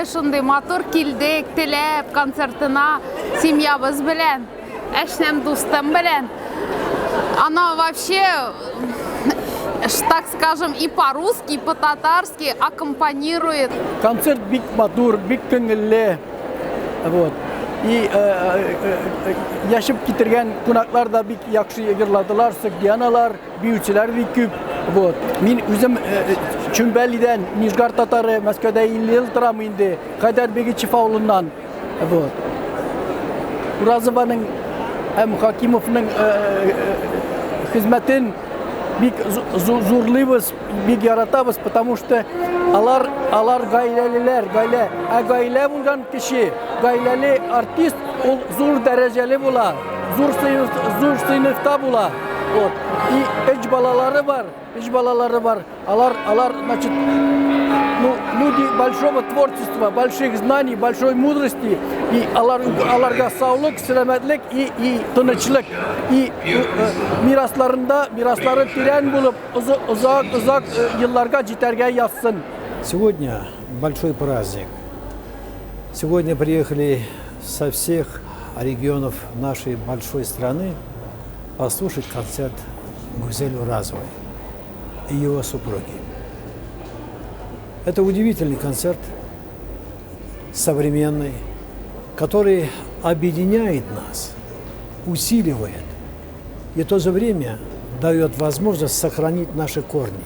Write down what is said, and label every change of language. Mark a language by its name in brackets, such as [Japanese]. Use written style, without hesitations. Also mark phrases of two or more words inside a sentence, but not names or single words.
[Tatar] шундый матур килдек, теләп концертына семьябыз белән, әшнәм дустым белән. [Russian] Она вообще, так скажем, и по-русски, и по-татарски аккомпанирует. [Tatar] Концерт бик матур, бик күңелле. Вот. И яшып китергән кунаклар да бик яхшы йырладылар, Сагдианалар, биючеләр бик күп. Вот. Мин үзем Чүмбәлидән, Нижгар татары, Мәскәүдә 50 ел торам инде, Кайдарбегичев авылыннан. Вот. Уразованың һәм Хакимовның хезмәтен бик зурлыйбыз, бик яратабыз, [Russian] потому что [Tatar] алар гаиләлеләр, гаилә булган кеше, гаиләле артист, ул зур дәрәҗәле була, зур сыйныфта була. Вот. И üç балалары бар. Алар, [Russian] значит, люди большого творчества, больших знаний, большой мудрости. [Tatar] И аларга саулык, сәламәтлек и тынычлык. И мираслары тирән булып, узак елларга җитәргә язсын. [Russian] Сегодня большой праздник. Сегодня приехали со всех регионов нашей большой страны послушать концерт Гузель Уразовой и его супруги. Это удивительный концерт, современный, который объединяет нас, усиливает и в то же время дает возможность сохранить наши корни.